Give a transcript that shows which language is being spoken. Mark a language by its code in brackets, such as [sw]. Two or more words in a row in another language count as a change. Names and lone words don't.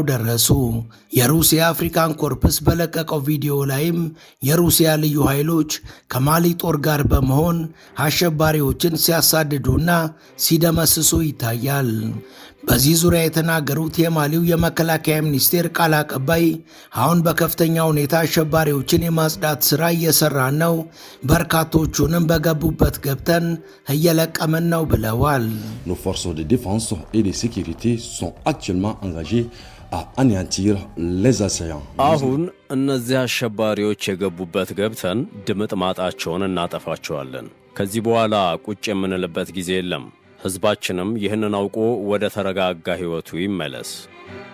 [am] ደረሱ። የሩሲያ አፍሪካን ኮርፕስ በለቀቀው ቪዲዮ ላይም የሩሲያ ልዩ ኃይሎች ከማሊ ጦር ጋር በመሆን አሸባሪዎችን ሲያሳድዱና ሲደመስሱ ይታያል። በዚህ ዙሪያ የተናገሩት የማሊው የመከላከያ ሚኒስቴር ቃል አቀባይ አሁን በከፍተኛ ሁኔታ አሸባሪዎችን የማጽዳት ሥራ እየሰራን ነው፣ በርካቶቹንም በገቡበት ገብተን እየለቀምን ነው ብለዋል። [fr] Nos forces de défense et de sécurité sont actuellement engagées à anéantir les assaillants. [am] አሁን እነዚህ አሸባሪዎች የገቡበት ገብተን ድምጥማጣቸውን እናጠፋቸዋለን። ከዚህ በኋላ ቁጭ የምንልበት ጊዜ የለም። ሕዝባችንም ይህንን አውቆ ወደ ተረጋጋ ሕይወቱ ይመለስ።